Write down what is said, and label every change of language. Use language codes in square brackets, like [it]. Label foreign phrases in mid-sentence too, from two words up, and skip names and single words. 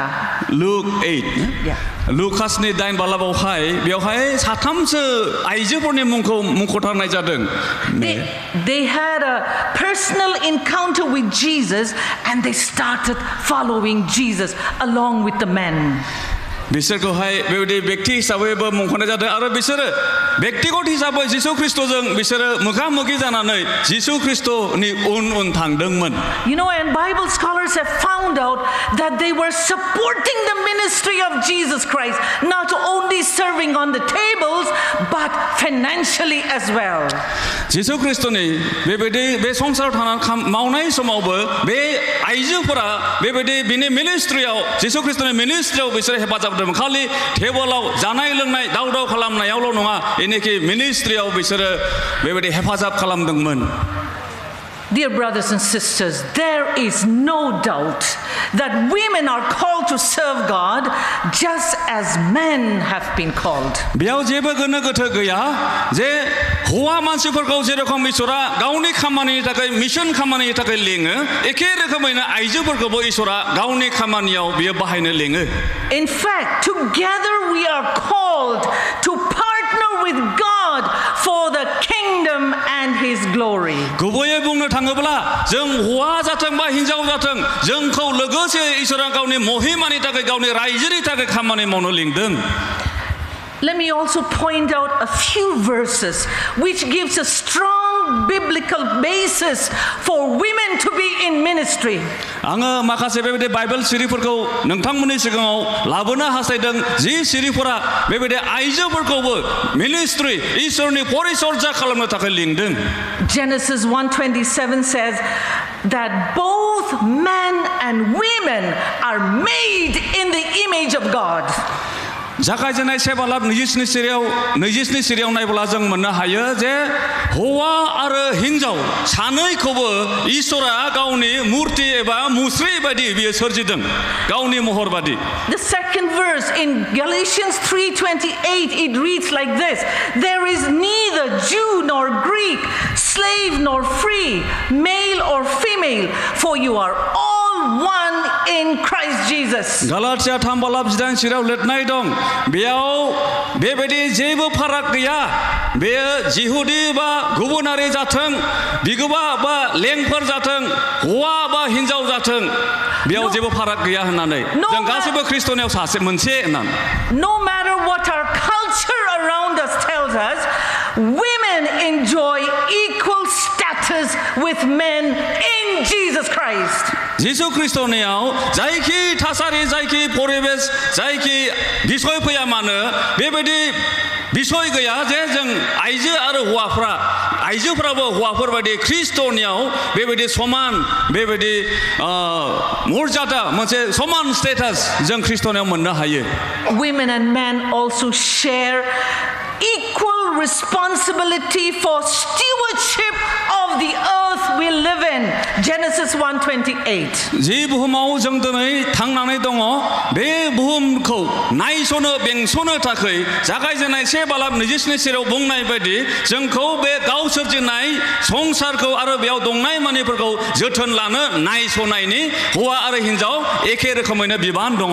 [en] Luke 8. Yeah. [brx] लुकासनि 8 बालाबावहाय बेवहाय साथामसो आइजोफोरनि मुंखौ मुंख'थारनाय जादों [en] They had a personal encounter with Jesus and they started following Jesus along with the men. [brx] बिसोरखौहाय बेबायदि व्यक्ति हिसाबैबो मुंख'नाय जादों आरो बिसोरो व्यक्तिगत हिसाबै जिसु ख्रिस्ट'जों बिसोरो मोगा-मोगि जानानै जिसु ख्रिस्ट'नि उन थांदोंमन [en] You know, and Bible scholars have found out that they were supporting the ministry of Jesus Christ, not only serving on the tables but financially as well. [brx] जिसु ख्रिस्ट'नि बेबायदि बे संसाराव थानानै मावनाय समावबो बे आइजोफोरा बेबायदि बिनि मिनिस्ट्रियाव जिसु ख्रिस्ट'नि मिनिस्ट्रियाव बिसोर हेफाजाब खालि टेबोलाव जानाय लोंनाय दाव खालामनायावल' नङा इनेखि मिनिस्ट्रियाव बिसोरो बेबायदि हेफाजाब खालामदोंमोन [en] Dear brothers and sisters, there is no doubt that women are called to serve God just as men have been called. [brx] बेयाव जेबो गोनो गोथो गैया जे हौवा मानसिफोरखौ जेरखम इसोरा गावनि खामानिनि थाखाय मिशन खामानिनि थाखाय लेङो एखे रोखोमैनो आइजोफोरखौबो इसोरा गावनि खामानियाव बियो बाहायनो लेङो [en] In fact, together we are called to partner with God for the kingdom and his glory. [brx] गुबैयै बुंनो थाङोब्ला जों हौवा जाथों बा हिनजाव जाथों जोंखौ लोगोसे इसोरा गावनि महिमानि थाखाय गावनि रायजोनि थाखाय खामानि मावनो लिंदों [en] Let me also point out a few verses which gives a strong biblical basis for women to be in ministry. [brx] आङो माखासे बेबायदि बाइबेल सिरिफोरखौ नोंथांमोननि सिगाङाव लाबोनो हास्थायदों जि सिरिफोरा बेबायदि आइजोफोरखौबो मिनिस्ट्रि इसोरनि परिचर्या खालामनो थाखाय लिंदों [en] Genesis 1:27 says that both men and women are made in the image of God. [brx] जागायजेननाय से बालाब 27 सिरियाव नायब्ला जों मोननो हायो जे हौवा आरो हिनजाव सानैखौबो इसोरा गावनि मुर्ति एबा मुस्रि बायदि बियो सोरजिदों गावनि महर बायदि [en] The second verse in Galatians 3:28 it reads like this: There is neither Jew nor Greek, slave nor free, male or female, for you are all one in Christ Jesus. [brx] गलातिया 3 बालाब 18 सिरियाव लिरनाय दं बेयाव बेबायदि जेबो फाराग गैया बेयो जिहुदी बा गुबुनारि जाथों बिगोमा बा लेंफोर जाथों हौवा बा हिनजाव जाथों बेयाव जेबो फाराग गैया होननानै जों गासैबो ख्रिस्ट'नियाव सासे मोनसे होननानै [en] No matter what our culture around us tells us, women enjoy equal status with men in Jesus Christ. [brx] जिसु ख्रिस्ट'नियाव जायखि थासारि जायखि परिबेस जायखि बिसय फैया मानो बेबायदि बिसय गैया जे जों आइजो आरो हौवाफ्रा आइजोफ्राबो हौवाफोर बायदि ख्रिस्ट'नियाव बेबायदि समान बेबायदि मर्यादा मोनसे समान स्टेटास जों ख्रिस्ट'नियाव मोननो हायो [en] Women and men also share equal responsibility for stewardship of the earth we live in. Genesis 1:28. [brx] जि बुहुमाव जों दिनै थांनानै दङ बे बुहुमखौ नायसनो बेंसनो थाखाय जागायजेननाय 1 बालाब 27 सिरियाव बुंनाय बायदि जोंखौ बे गाव सोरजिनाय संसारखौ आरो बेयाव दंनाय मानिफोरखौ जोथोन लानो नायसनायनि हौवा आरो हिनजाव एखे रोखोमैनो बिबान दङ